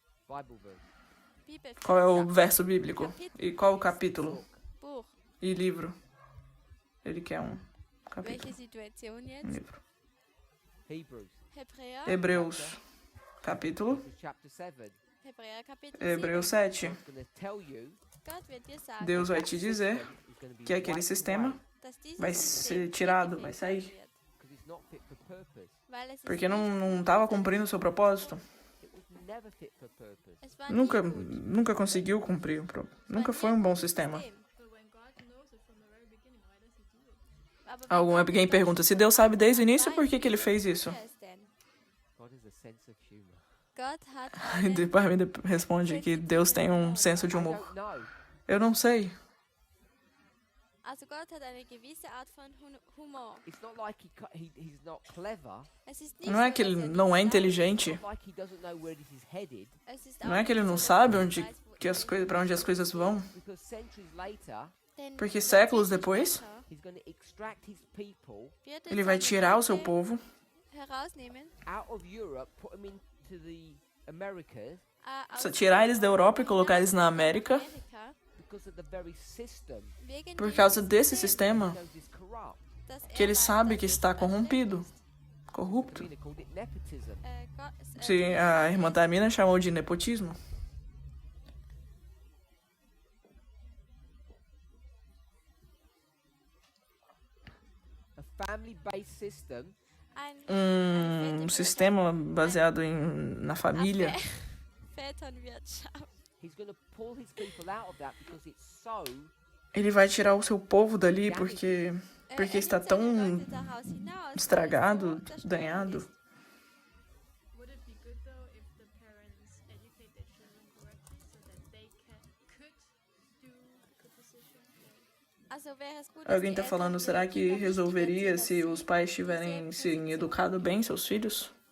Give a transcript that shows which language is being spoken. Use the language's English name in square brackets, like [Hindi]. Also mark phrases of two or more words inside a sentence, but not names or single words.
[English] Bible verse. [German] Bibelvers, [Portuguese] Qual é o verso bíblico? E qual o capítulo? [German] Buch. [Portuguese] E livro? Ele quer um capítulo. [German] Welche Situation Um jetzt? [Portuguese] livro. [English] Hebrews. [German] Hebräer, [Portuguese] Hebreus, capítulo. [English] Hebrews chapter 7. [German] Hebräer Kapitel [Portuguese] Hebreus 7. 7. [English] God's going to tell you [German] Gott wird dir sagen, [Portuguese] Deus vai te dizer [English] is going to be [Portuguese] que aquele [English] wiped [Portuguese] sistema [English] away [German] dass dieses [Portuguese] vai [German] System [Portuguese] ser tirado, [German] weggewischt [Portuguese] vai sair. [German] wird, [English] because it's not fit for purpose. [German] weil es ist [Portuguese] Porque [German] nicht- [Portuguese] não estava cumprindo o seu propósito. [English] It was never fit for purpose. [German] es war [Portuguese] Nunca, [German] nie gut. [Portuguese] nunca conseguiu cumprir. Nunca foi um bom sistema. Alguém pergunta, se Deus sabe desde o início, por que ele fez isso? [English] God has a sense of humor. [German] Gott hat [Portuguese] E [German] eine, [Portuguese] depois me responde que Deus tem um senso de [English] I [Portuguese] humor. [English] don't know. [Portuguese] Eu não sei. [German] also Gott hat eine gewisse Art von Humor. [English] It's not like he's not clever. [German] Es ist nicht [Portuguese] Não é [German] so, [Portuguese] que [German] dass [Portuguese] ele [German] er [Portuguese] não é [German] nicht [Portuguese] inteligente. [English] It's not like he doesn't know where this is headed. [German] weiß. Es ist [Portuguese] Não [German] auch [Portuguese] é que ele [German] nicht [Portuguese] não [German] so, dass [Portuguese] sabe [German] er [Portuguese] onde [German] weiß, wo [Portuguese] que as [German] er [Portuguese] coisas, para onde as coisas vão. [English] Because centuries later, [German] Denn [Portuguese] Porque séculos [German] Jahrzehnte [Portuguese] depois, [German] später [English] he's going to extract his people [German] wird er [Portuguese] ele vai [German] seine [Portuguese] tirar o seu [German] Leute [Portuguese] povo, [German] herausnehmen, [English] out of Europe, put them into the Americas [German] aus [Portuguese] tirar eles da Europa e colocar eles na América, [German] Amerika, [English] because of the very system [German] wegen [Portuguese] por [German] diesem [Portuguese] causa desse [German] System, [Portuguese] sistema [English] he knows is corrupt. [German] dass [Portuguese] que ele [German] weiß, [Portuguese] sabe [German] dass [Portuguese] que [German] es [Portuguese] está [German] schlecht [Portuguese] corrompido, [German] ist. [Portuguese] corrupto. [English] Mina called it nepotism. [Portuguese] Sim, a irmã Tamina chamou de nepotismo. [English] A family-based system [Portuguese] Um sistema baseado na família. [German] Väternwirtschaft. [English] he's going to pull his people out of that because it's so [Portuguese] Ele vai tirar o seu povo dali porque [German] Er [Portuguese] está [German] nimmt seine [Portuguese] tão [German] Leute daraus hinaus, weil es [Portuguese] estragado, [German] so zerstört [Portuguese] danhado. [German] ist. [English] Would it be good though if the parents educate their children correctly so that they could do the position? [German] Also wäre es gut, dass [Portuguese] Alguém [German] die [Portuguese] está falando, [German] Eltern [Portuguese] será [German] ihre [Portuguese] que [German] Kinder [Portuguese] resolveria [German] nicht [Portuguese] se [German] erziehen, [Portuguese] os pais [German] dass [Portuguese] tiverem [German] sie [Portuguese] se educado bem seus filhos?